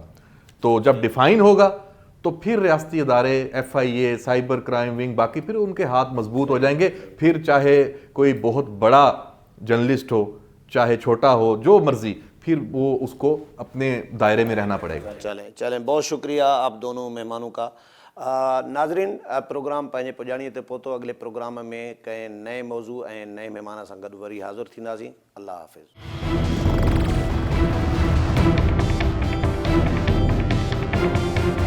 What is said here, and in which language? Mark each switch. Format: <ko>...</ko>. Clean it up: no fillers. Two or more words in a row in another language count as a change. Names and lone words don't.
<ur>تو جب ڈیفائن ہوگا تو پھر ریاستی ادارے, ایف آئی اے, سائبر کرائم ونگ, باقی پھر ان کے ہاتھ مضبوط ہو جائیں گے. پھر چاہے کوئی بہت بڑا جرنلسٹ ہو, چاہے چھوٹا ہو, جو مرضی, پھر وہ اس کو اپنے دائرے میں رہنا پڑے گا. چلیں بہت شکریہ آپ دونوں مہمانوں کا.</ur> <sd>ناظرین پروگرام پنहिंजे पुॼाणीअ ते पहुतो. अॻिले प्रोग्राम में कंहिं नए मौज़ू ऐं नए महिमान सां गॾु वरी हाज़िर थींदासीं. अल्लाह हाफ़िज़.</sd>